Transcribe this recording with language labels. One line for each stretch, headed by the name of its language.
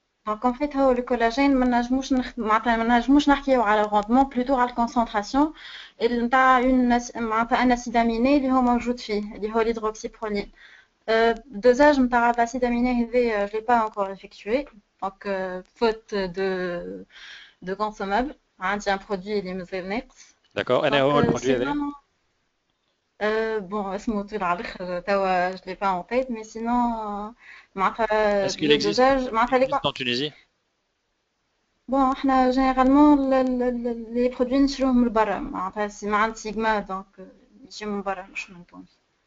French: Donc en fait
Arabic: هو الكولاجين ما نجموش نحكيو على الغوندمون بلوتو على الكونسنتراسيون نتاع معناتها ان اسيد اميني اللي هو موجود فيه اللي هو الهيدروكسيبرولين. الدوزاج نتاع الاسيد اميني هذا
French: je l'ai pas encore effectué donc faute de consommable
Arabic: عندي
French: un produit
Arabic: اللي مازال ناقص.
French: D'accord,
Arabic: انا هو البرودوي هذا. Bon, اسمه طويل على الآخر توا
French: je l'ai pas en tête mais sinon
Arabic: معناتها
French: Est-ce qu'il existe en Tunisie?
Arabic: Bon, احنا
French: généralement les produits
Arabic: نشروهم من برا معناتها ما عند سيجما
French: donc
Arabic: يجيو من برا مش من تونس.